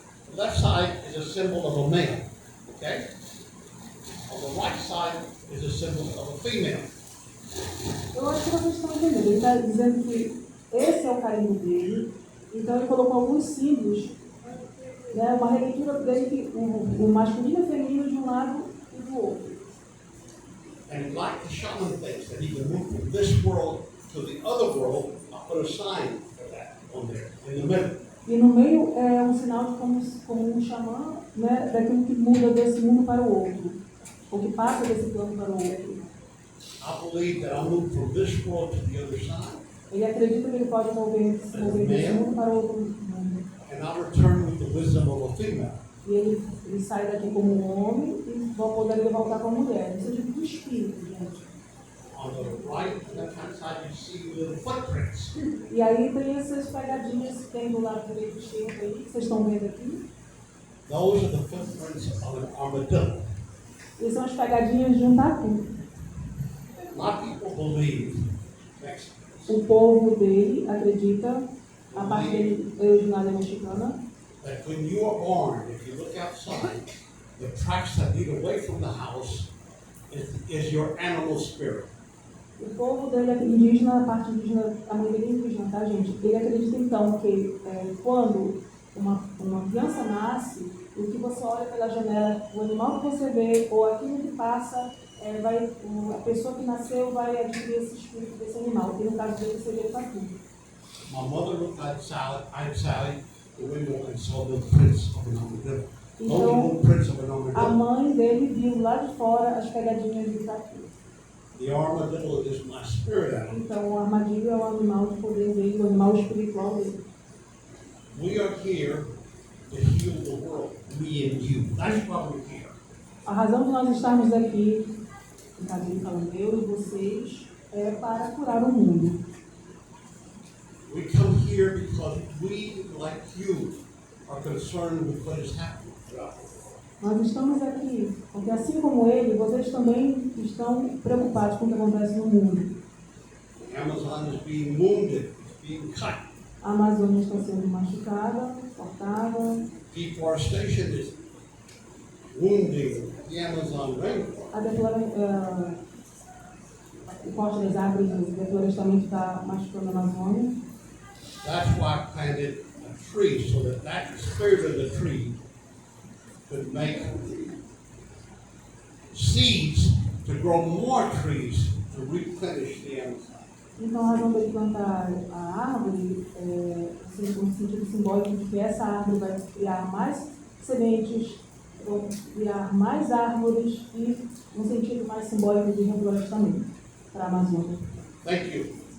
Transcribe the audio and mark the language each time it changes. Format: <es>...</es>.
<en>The left side is a symbol of a male. Okay? On the right side is a symbol of a female.</en> <pt>Eu acho que vocês estão entendendo. Ele está dizendo que esse é o carimbo dele. Então ele colocou alguns símbolos, né, uma releitura dele que o masculino e o feminino de um lado e do outro.</pt> <en>And like the shaman thinks that he can move from this world to the other world, I'll put a sign for that on there, in the middle.</en> <pt>E no meio é um sinal de como um xamã, né, daquilo que muda desse mundo para o outro, ou que passa desse plano para o outro.</pt> <en>I believe that I'll move from this world to the other side,</en> <pt>Ele acredita que ele pode se mover desse mundo para o outro mundo.</pt> <en>and I'll return with the wisdom of a female.</en> <pt>E ele sai daqui como um homem e poderia voltar como mulher. Isso é tipo do espírito, gente.</pt> <en>On the right and left-hand side, you see little footprints.</en> <pt>E aí tem essas pegadinhas que tem do lado direito do tempo aí, que vocês estão vendo aqui.</pt> <en>Those are the footprints of an armadillo.</en> <pt>E são as pegadinhas de um tatu.</pt> <en>My people believe, next,</en> <pt>O povo dele acredita, a parte dele é originária mexicana,</pt> <en>that when you are born, if you look outside, the tracks that lead away from the house is your animal spirit.</en> <pt>o povo dele é indígena, a parte indígena, a mãe dele é indígena, tá, gente? Ele acredita então que quando uma criança nasce, o que você olha pela janela, o animal que você vê, ou aquilo que passa, a pessoa que nasceu vai adquirir esse espírito desse animal, que no caso dele seria o tatu.</pt> <en>My mother looked outside the window and saw the prints of an armadillo. Those are</en> <pt>Então,</pt> <en>the prints of an</en> <pt>a</pt> <en>armadillo.</en> <pt>mãe dele viu lá de fora as pegadinhas de tatu.</pt> <en>The armadillo is my spirit animal.</en> <pt>Então, o armadilho é o animal de poder dele, o animal espiritual dele.</pt> <en>We are here to heal the world, me and you. That's why we're here.</en> <pt>A razão de nós estarmos aqui, no caso ele falando eu e vocês, é para curar o mundo.</pt> <en>We come here because we, like you, are concerned with what is happening throughout the world.</en> <pt>Nós estamos aqui porque, assim como ele, vocês também estão preocupados com o que acontece no mundo.</pt> <en>The Amazon is being wounded, it's being cut.</en> <pt>A Amazônia está sendo machucada, cortada,</pt> <en>Deforestation is wounding the Amazon rainforest.</en> <pt>O corte das árvores, o deflorestamento está machucando a Amazônia.</pt> <en>That's why I planted a tree, so that that spirit of the tree could make seeds to grow more trees to replenish the Amazon.</en> <pt>Então, a razão dele plantar a árvore no sentido simbólico de que essa árvore vai criar mais sementes, vão criar mais árvores e no sentido mais simbólico de reflorestamento para a Amazônia.</pt> <en>Thank you.</en>